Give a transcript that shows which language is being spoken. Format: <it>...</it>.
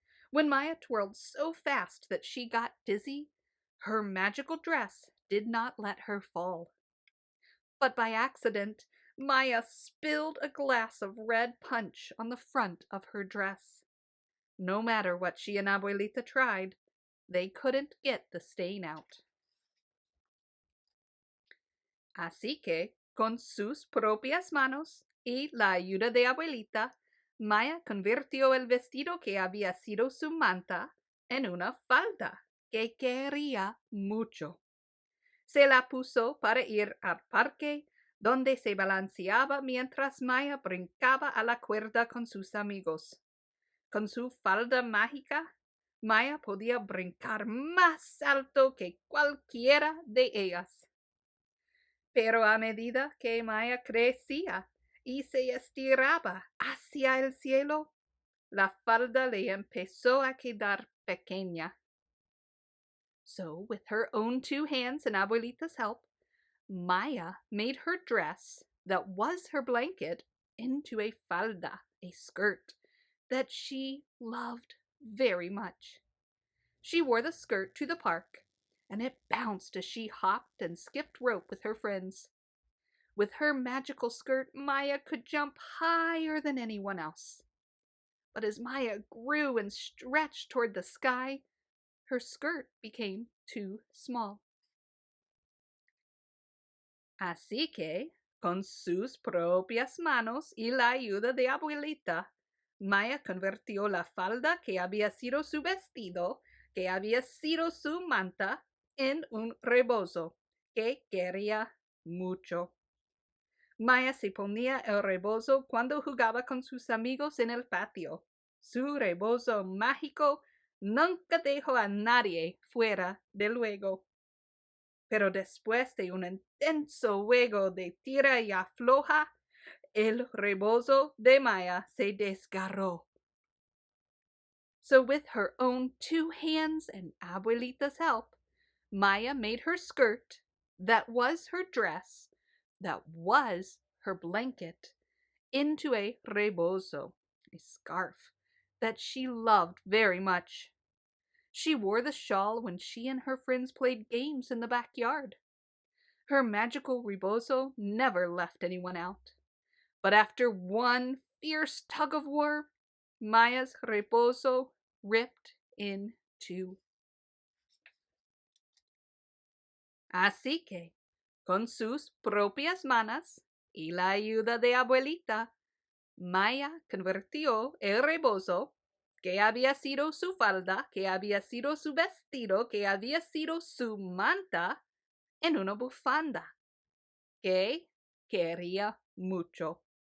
<en>When Maya twirled so fast that she got dizzy, her magical dress did not let her fall. But by accident, Maya spilled a glass of red punch on the front of her dress. No matter what she and Abuelita tried, they couldn't get the stain out.</en> <es>Así que, con sus propias manos y la ayuda de Abuelita, Maya convirtió el vestido que había sido su manta en una falda que quería mucho. Se la puso para ir al parque, donde se balanceaba mientras Maya brincaba a la cuerda con sus amigos. Con su falda mágica, Maya podía brincar más alto que cualquiera de ellas. Pero a medida que Maya crecía y se estiraba hacia el cielo, la falda le empezó a quedar pequeña.</es> <en>So, with her own 2 hands and Abuelita's help, Maya made her dress that was her blanket into a falda, a skirt, that she loved very much. She wore the skirt to the park, and it bounced as she hopped and skipped rope with her friends. With her magical skirt, Maya could jump higher than anyone else. But as Maya grew and stretched toward the sky, her skirt became too small.</en> <es>Así que, con sus propias manos y la ayuda de Abuelita, Maya convirtió la falda que había sido su vestido, que había sido su manta, en un rebozo que quería mucho. Maya se ponía el rebozo cuando jugaba con sus amigos en el patio. Su rebozo mágico nunca dejó a nadie fuera de luego. Pero después de un intenso juego de tira y afloja, el rebozo de Maya se desgarró.</es> <en>So with her own 2 hands and Abuelita's help, Maya made her skirt, that was her dress, that was her blanket, into a rebozo, a scarf, that she loved very much. She wore the shawl when she and her friends played games in the backyard. Her magical rebozo never left anyone out. But after one fierce tug of war, Maya's rebozo ripped in two.</en> <es>Así que, con sus propias manos y la ayuda de Abuelita, Maya convirtió el rebozo, que había sido su falda, que había sido su vestido, que había sido su manta, en una bufanda, que quería mucho.</es>